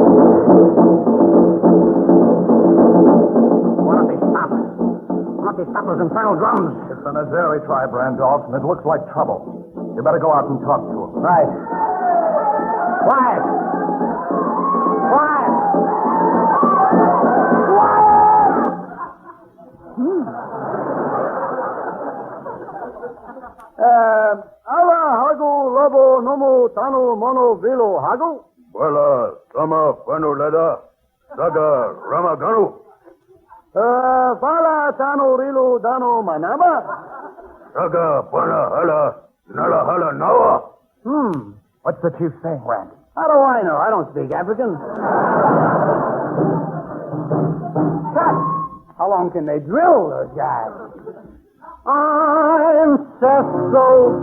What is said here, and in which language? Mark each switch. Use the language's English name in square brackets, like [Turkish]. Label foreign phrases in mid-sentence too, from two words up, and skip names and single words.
[English] One of these stoppers. One of these stoppers' infernal drums. It's the Nazari tribe, Randolph, and it looks like trouble. You better go out and talk to him. Right. Quiet. Quiet. Ala hago lobo nomo tano mono vilo hago? Buela, sama, fanuleda, saga, ramaganu. Fala tano rilo dano manaba? Saga, pana, hala, nala, hala, nawa. What's the chief saying, Randy? How do I know? I don't speak African. Cut! How long can they drill, those guys? I'm Cecil B.